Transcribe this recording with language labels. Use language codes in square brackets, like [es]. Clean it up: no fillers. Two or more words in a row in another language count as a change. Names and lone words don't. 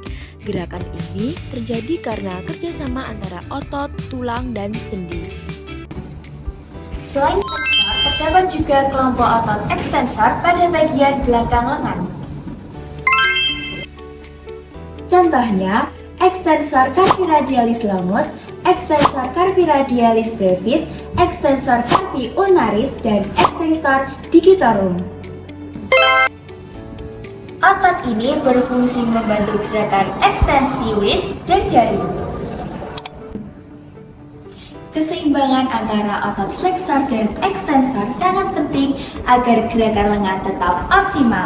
[id] Gerakan ini terjadi karena kerjasama antara otot, tulang, dan sendi. Selain flexor, terdapat juga kelompok otot ekstensor pada bagian belakang lengan. Contohnya, [la] ekstensor carpi radialis longus, ekstensor carpi radialis brevis, ekstensor carpi ulnaris, [id] dan ekstensor digitorum. Otot ini berfungsi membantu gerakan ekstensi wrist dan jari. Keseimbangan antara otot flexor dan ekstensor sangat penting agar gerakan lengan tetap optimal.